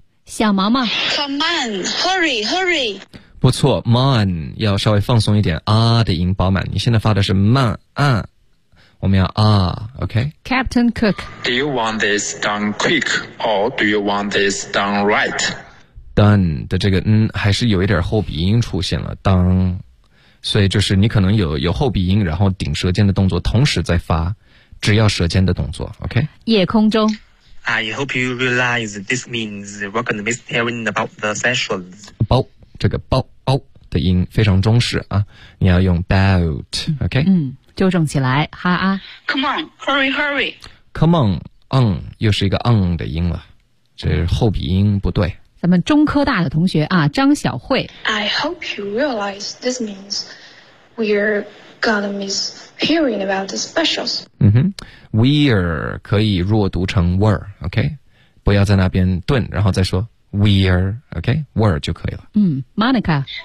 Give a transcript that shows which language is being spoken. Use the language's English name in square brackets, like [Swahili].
[Chinese] 小毛毛 [English] ,come on, hurry, hurry! [Chinese] 不错 ,mon, 要稍微放松一点 ,ah 的音饱满你现在发的是 man, 我们要 ,ah,OK?、 [English] Captain Cook, do you want this done quick, or do you want this done right? [Chinese] done 的这个还是有一点后鼻音出现了当所以就是你可能有后鼻音然后顶舌尖的动作同时再发只要舌尖的动作 OK 夜空中 [English] I hope you realize this means we're going to miss hearing about the sessions. [Chinese] 包，这个包，包的音非常中式啊，你要用 about, OK? 嗯，纠正起来，哈啊。 [English] Come on, hurry, hurry. [Chinese] Come on, 嗯，又是一个嗯的音了，这后鼻音不对。咱们中科大的同学啊，张小慧。 [English] I hope you realize this means we're going to miss hearing about the specials. [Chinese] 嗯哼。We're 可以弱读成 were, OK? 不要在那边顿然后再说 we're, OK? were 就可以了。嗯 ,Monica。